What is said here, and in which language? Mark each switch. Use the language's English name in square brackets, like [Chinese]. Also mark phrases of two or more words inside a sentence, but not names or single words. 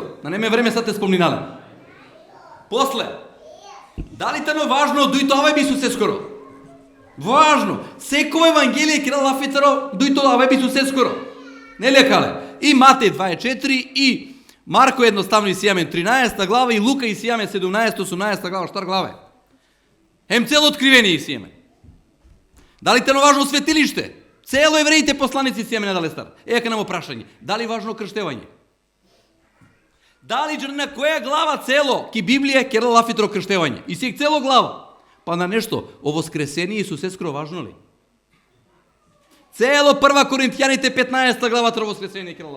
[Romany] На неме време сад те спомнинале. После, дали тано важно дојто овај би се скоро? Важно. Секој евангелие ке лафицаро дојто овај би се скоро. Не лекале. И Матеј 24 и Марко едноставно и сијаме 13 глава и Лука и сијаме 17, 18 глава, штар главе. Хем цело откривение си еме. Дали те важно светилиште? Цело евреите посланици си еме на Далестар. Ека нам опрашање. Дали важно крштевање? Дали на која глава цело ки Библија керал лафитро крштевање? И си цело глава. Па на нешто, о воскресение Исусе скро важно ли? Цело 1 Коринтијаните 15 глава тро воскресение керал лаф.